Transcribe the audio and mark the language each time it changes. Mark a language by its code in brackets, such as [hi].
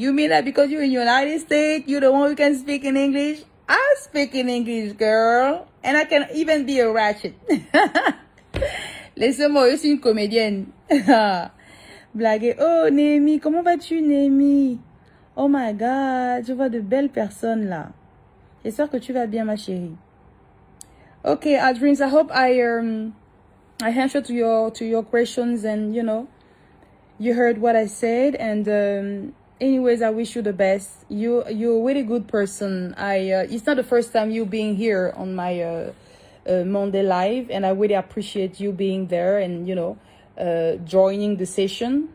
[en] You mean that because you're in the United States, you're the one who can speak in English? I speak in English, girl. And I can even be a ratchet. [fr] Laissez-moi, je suis une comédienne. Blaguer. Oh, Némi, comment vas-tu, Némi? [en] Oh my God, [fr] je vois de belles personnes là. J'espère que tu vas bien, ma chérie. [en] Okay, Adrins, I hope I answered to your questions, and you know, you heard what I said. And anyways, I wish you the best. You're a really good person. It's not the first time you being here on my Monday live, and I really appreciate you being there and, you know, joining the session.